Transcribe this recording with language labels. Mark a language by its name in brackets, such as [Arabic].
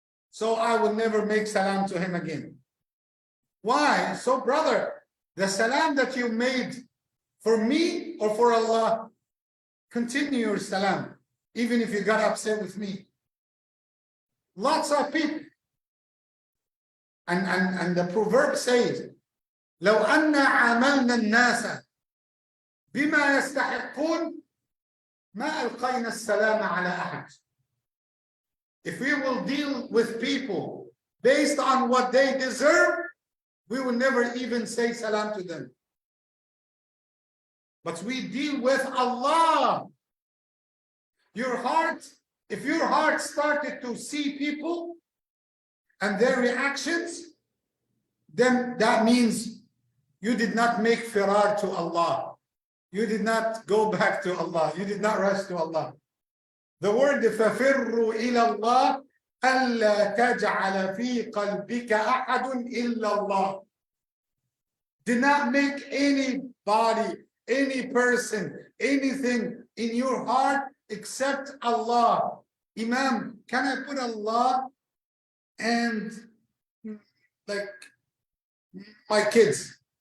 [English] So I will never make salam to him again. Why? So brother, the salam that you made for me or for Allah, continue your salam, even if you got upset with me. Lots of people. And the proverb says, [Arabic] لو أن عاملنا الناس بما يستحقون ما ألقينا السلام على أحد. [English] If we will deal with people based on what they deserve, we will never even say salam to them. But we deal with Allah. Your heart, if your heart started to see people and their reactions, then that means you did not make firar to Allah. You did not go back to Allah. You did not rush to Allah. The word [Arabic] فَفِرُّوا إِلَى اللَّهِ أَلَّا تَجْعَلَ فِي قَلْبِكَ أَحَدٌ إِلَّا اللَّهِ. [English] Do not make anybody, any person, anything in your heart except Allah. Imam, can I put Allah and like my kids?